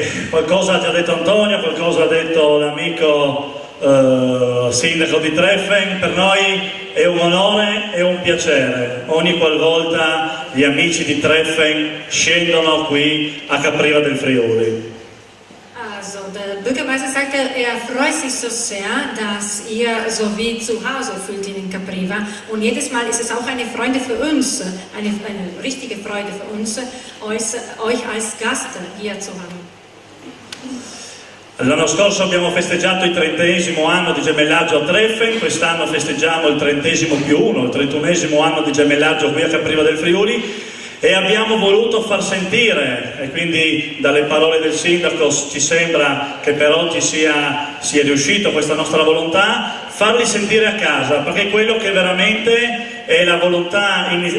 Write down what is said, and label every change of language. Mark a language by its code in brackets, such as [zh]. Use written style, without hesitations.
[it] Qualcosa ha già detto Antonio, qualcosa ha detto l'amico sindaco di Treffen. Per noi è un onore e un piacere ogni qualvolta gli amici di Treffen scendono qui a Capriva del Friuli. [de] Also der Bürgermeister sagte, er freut sich so sehr, dass ihr so wie zu Hause fühlt in Capriva. Und jedes Mal ist es auch eine Freude für uns, eine richtige Freude für uns, euch als Gast hier zu haben. [it] L'anno scorso abbiamo festeggiato il 30° anno di gemellaggio a Treffen, quest'anno festeggiamo il 30+1, il 31° anno di gemellaggio qui a Capriva del Friuli, e abbiamo voluto far sentire, e quindi dalle parole del sindaco ci sembra che per oggi sia riuscito questa nostra volontà, farli sentire a casa, perché quello che veramente è la volontà